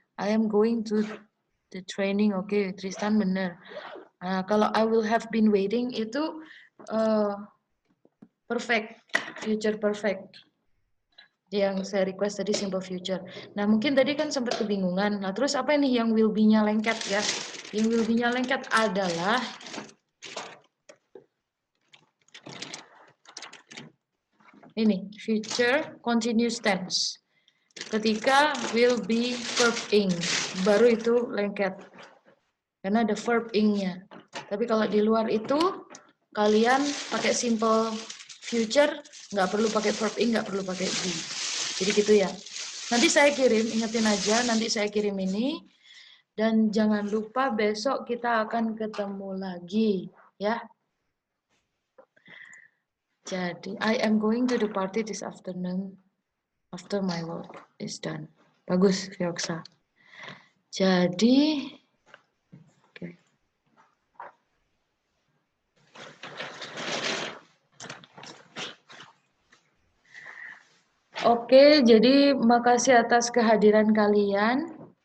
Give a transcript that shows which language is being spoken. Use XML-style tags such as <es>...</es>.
<en>I am going to the training. Oke.</en> <id>Tristan benar. Kalau</id> <en>I will have been waiting</en> <id>itu perfect, future perfect. Yang saya request tadi simple future. Nah mungkin tadi kan sempat kebingungan. Nah terus apa ini yang will be-nya lengket ya? Yang will be-nya lengket adalah ini future continuous tense. Ketika will be verb ing, baru itu lengket. Karena ada verb ing-nya. Tapi kalau di luar itu kalian pakai simple future, nggak perlu pakai verb ing, nggak perlu pakai be. Jadi gitu ya. Nanti saya kirim, ingetin aja, nanti saya kirim ini. Dan jangan lupa besok kita akan ketemu lagi, ya.</id> <en>Jadi, I am going to the party this afternoon after my work is done.</en> <id>Bagus, Fioksa. Jadi, Oke, jadi makasih atas kehadiran kalian.</id>